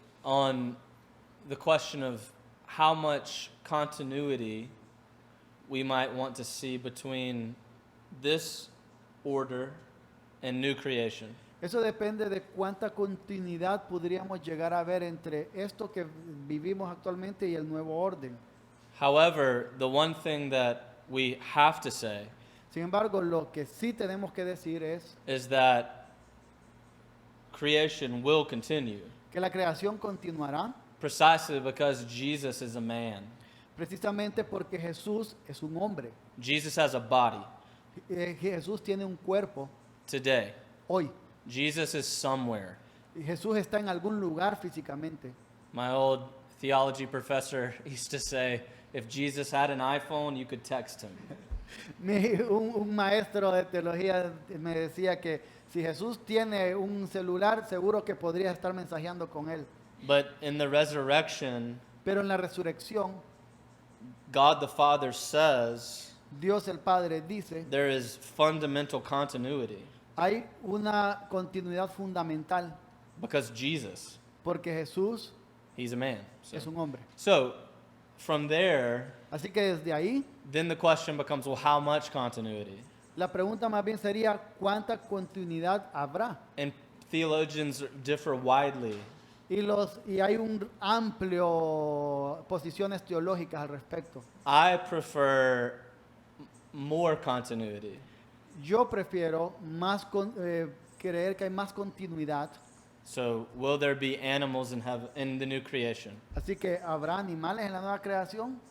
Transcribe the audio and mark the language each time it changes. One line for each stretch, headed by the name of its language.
English: on the question of how much continuity we might want to see between this order and new creation.
Spanish: Eso depende de cuánta continuidad podríamos llegar a ver entre esto que vivimos actualmente y el nuevo orden.
English: However, the one thing that we have to say
Spanish: Sin embargo, lo que sí tenemos que decir es
English: is that creation will continue
Spanish: que la creación continuará
English: precisely because Jesus is a man.
Spanish: precisamente porque Jesús es un hombre.
English: Jesus has a body
Spanish: Jesús tiene un cuerpo
English: today.
Spanish: hoy.
English: Jesus is somewhere.
Spanish: Y Jesús está en algún lugar físicamente.
English: My old theology professor used to say, if Jesus had an iPhone, you could text him.
Spanish: Un maestro de teología me decía que si Jesús tiene un celular, seguro que podría estar mensajeando con él.
English: But in the resurrection,
Spanish: Pero en la resurrección,
English: God the Father says
Spanish: Dios el Padre dice,
English: there is fundamental continuity
Spanish: hay una continuidad fundamental
English: because Jesus,
Spanish: porque Jesús
English: he's a man.
Spanish: es un hombre.
English: So from there,
Spanish: Así que desde ahí,
English: then the question becomes, well, how much continuity?
Spanish: la pregunta más bien sería, ¿cuánta continuidad habrá?
English: And theologians differ widely.
Spanish: Y hay un amplio posiciones teológicas al respecto.
English: I prefer more continuity.
Spanish: Yo prefiero creer que hay más continuidad.
English: So, will there be animals in heaven in the new creation?
Spanish: Así que habrá animales en la nueva creación,